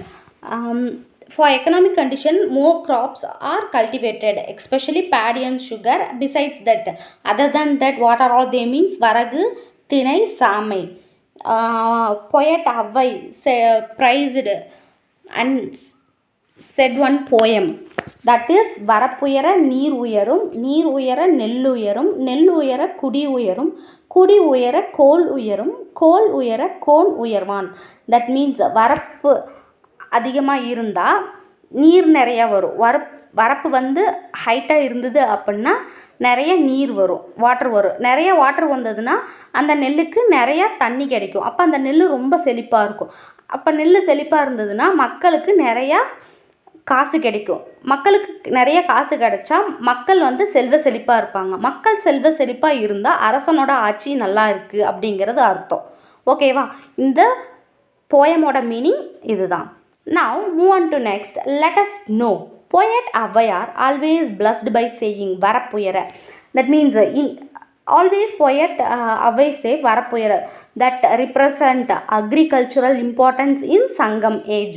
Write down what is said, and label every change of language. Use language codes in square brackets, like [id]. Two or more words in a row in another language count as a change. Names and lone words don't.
[en] For economic condition, more crops are cultivated, especially paddy and sugar. Besides that, other than that, what are all they means? Varagu, Tinai, Samai. Poet Avai praised and said one poem. That is [ta] வரப்புயர நீர் உயர நெல்லு உயர குடி உயர கோல் உயர கோன் உயர்வான். [en] That means [ta] Varap அதிகமாக இருந்தால் நீர் நிறையா வரும். வரப்பு வந்து ஹைட்டாக இருந்தது அப்படின்னா நிறைய நீர் வரும், வாட்டர் வரும். நிறைய வாட்டர் வந்ததுன்னா அந்த நெல்லுக்கு நிறையா தண்ணி கிடைக்கும். அப்போ அந்த நெல் ரொம்ப செழிப்பாக இருக்கும். அப்போ நெல் செழிப்பாக இருந்ததுன்னா மக்களுக்கு நிறையா காசு கிடைக்கும். மக்களுக்கு நிறைய காசு கிடைச்சா மக்கள் வந்து செல்வ செழிப்பாக இருப்பாங்க. மக்கள் செல்வ செழிப்பாக இருந்தால் அரசனோட ஆட்சி நல்லா இருக்குது அப்படிங்கிறது அர்த்தம். ஓகேவா? இந்த [en] poem-oda meaning [ta] இதுதான். [en] Now move on to next. Let us know. Poet Avayar always blessed by saying Varapuyara. That means always poet Avai say Varapuyara. That represent agricultural importance in Sangam age.